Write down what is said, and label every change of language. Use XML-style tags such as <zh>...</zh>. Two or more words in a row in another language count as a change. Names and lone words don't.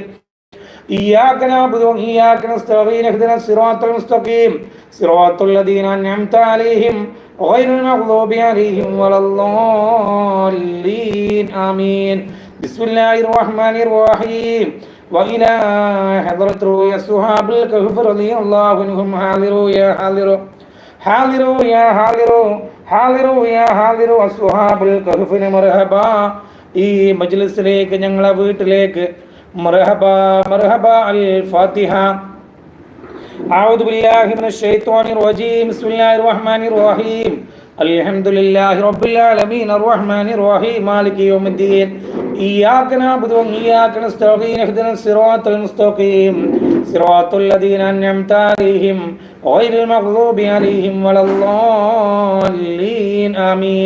<ar>إياك نعبد وإياك نستعين اهدنا الصراط المستقيم صراط الذين أنعمت عليهم غير المغضوب عليهم ولا الضالين آمين. بسم الله الرحمن الرحيم. وإلى حضرة رؤيا صحاب الكهف رضي الله عنهم. حاضروا يا حاضروا حاضروا يا حاضروا حاضروا يا حاضروا أصحاب الكهف مرحبا.</ar> <ml>ഈ മജ്‌ലിസിലേക്ക് ഞങ്ങളെ വീട്ടിലേക്ക്</ml> <ar>مرحبا مرحبا.</ar> <ml>അൽ ഫാത്തിഹ.</ml> <ar>أعوذ بالله من الشيطان الرجيم. بسم الله الرحمن الرحيم. الحمد لله رب العالمين الرحمن الرحيم مالك يوم الدين. إياك نعبد وإياك نستعين اهدنا الصراط المستقيم صراط الذين أنعمت عليهم غير المغضوب عليهم ولا الضالين آمين.</ar>